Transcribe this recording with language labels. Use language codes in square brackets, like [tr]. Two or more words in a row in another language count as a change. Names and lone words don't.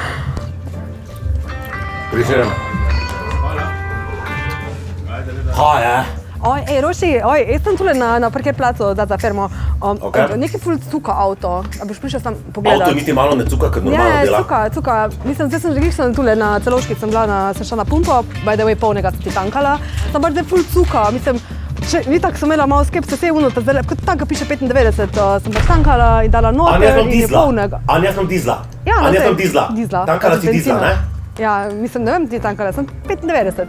[sl] Prišel. Kaj je? Roši, jaz sem tule na parkirplacu za firmo. Nekaj ful cuka avto. A boš prišel sam pogledat? Avto niti malo ne cuka, kot normalno dela? Ne, cuka. Mislim, zdaj sem tule na Celovški, sem šla na pumpo, [en] by the way, [sl] polnega sem ti tankala. Sem pač zdaj ful cuka, mislim, itak sem imela malo skepse, vse uno, kot tanka piše 95, sem pač tankala in dala noter in je polnega. Anja, jaz imam dizla. Ja, Anja, jaz imam dizla. Tankala si dizla, ne? Ja, mislim, ne vem, ti tankala, sem 95.